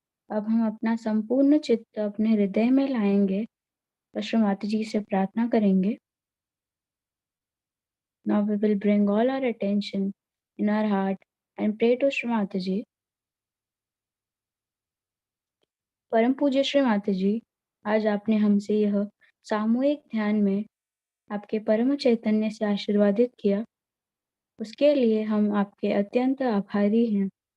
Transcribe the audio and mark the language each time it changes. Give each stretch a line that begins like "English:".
Hindi: अब हम अपना संपूर्ण चित्त अपने हृदय में लाएंगे और श्री माता जी से प्रार्थना करेंगे।
English: Now we will bring all our attention in our heart and pray to Shri Mata Ji.
Hindi: परम पूज्य श्री माता जी, आज आपने हमसे यह सामूहिक ध्यान में आपके परम चैतन्य से आशीर्वादित किया, उसके लिए हम आपके अत्यंत आभारी हैं।